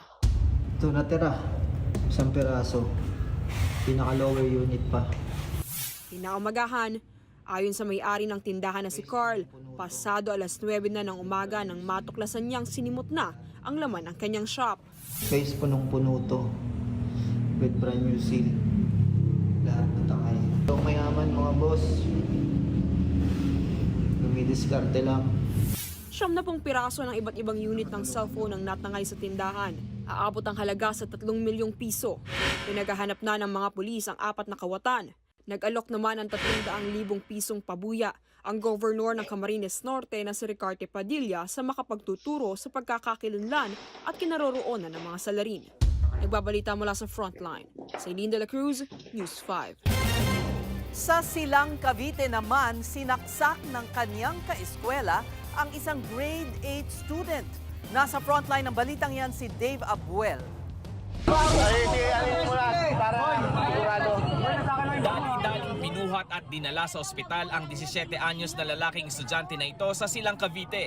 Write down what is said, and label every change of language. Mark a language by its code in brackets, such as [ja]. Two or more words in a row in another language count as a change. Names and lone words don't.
[tl] Ito natira, isang piraso, pinaka-lower unit pa. Kinaumagahan, ayon sa may-ari ng tindahan na si Carl, pasado alas 9 na ng umaga nang matuklasan niyang sinimot na ang laman ng kanyang shop. [en] Guys, [tl] punong-puno to. [en] With brand new seal. [tl] Lahat na tangay. Ito mayaman mga boss. Lumidiskarte lang. 70 piraso ng iba't ibang unit ng cellphone ang natangay sa tindahan. Aabot ang halaga sa 3 milyong piso. Pinaghahanap na ng mga pulis ang 4 na kawatan. Nag-alok naman ng 300,000 pisong pabuya ang gobernador ng Camarines Norte na si Ricarte Padilla sa makapagtuturo sa pagkakakilanlan at kinaroroonan ng mga salarin. Nagbabalita mula sa Frontline. Celine de la Cruz, News 5. Sa Silang Cavite naman, sinaksak ng kanyang kaeskwela ang isang grade 8 student. Nasa frontline ng balitang yan si Dave Abuel. Dali-daling binuhat at dinala sa ospital ang 17 anyos na lalaking estudyante na ito sa Silang Cavite.